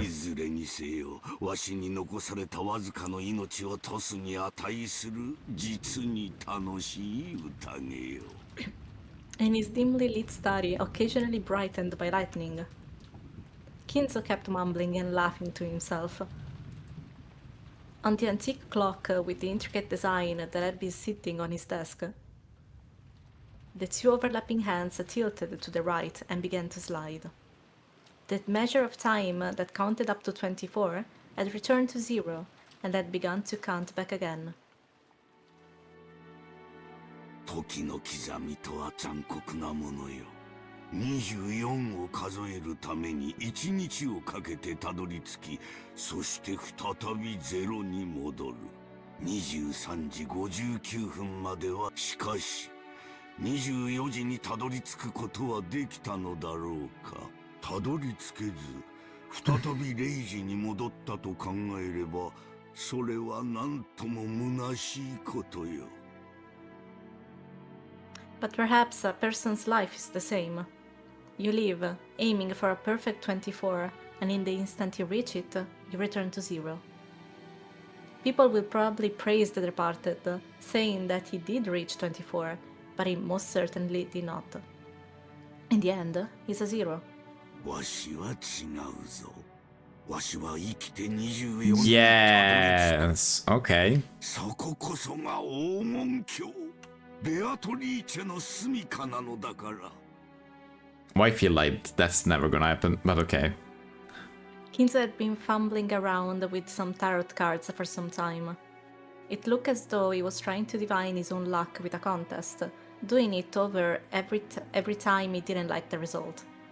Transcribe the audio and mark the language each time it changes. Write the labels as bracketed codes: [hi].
[ja] いずれにせよ、わしに残されたわずかの命をトスに値する実に楽しい宴よ。 [en] In his dimly lit study, occasionally brightened by lightning, Kinzo kept mumbling and laughing to himself. On the antique clock with the intricate design that had been sitting on his desk, the two overlapping hands tilted to the right and began to slide. The measure of time that counted up to 24 had returned to 0 and had begun to count back again. [ja] 時の刻みとは残酷なものよ。24を数えるために1日をかけてたどり着き、そして再び0に戻る。 23時59分までは、しかし24時にたどり着くことはできたのだろうか。たどり着けず再び0時に戻ったと考えれば、それはなんとも虚しいことよ。 [en] But perhaps a person's life is the same. You live, aiming for a perfect 24, and in the instant you reach it, you return to 0. People will probably praise the departed, saying that he did reach 24, but he most certainly did not. In the end, he's a 0. [ja] わしは違うぞ。わしは生きて24に [en] Yes. Okay. [ja] そここそが黄金鏡。ベアトリーチェの住処なのだから。 [en] Well, I feel like that's never gonna happen, but okay. Kinzo had been fumbling around with some tarot cards for some time. It looked as though he was trying to divine his own luck with a contest, doing it over every time he didn't like the result.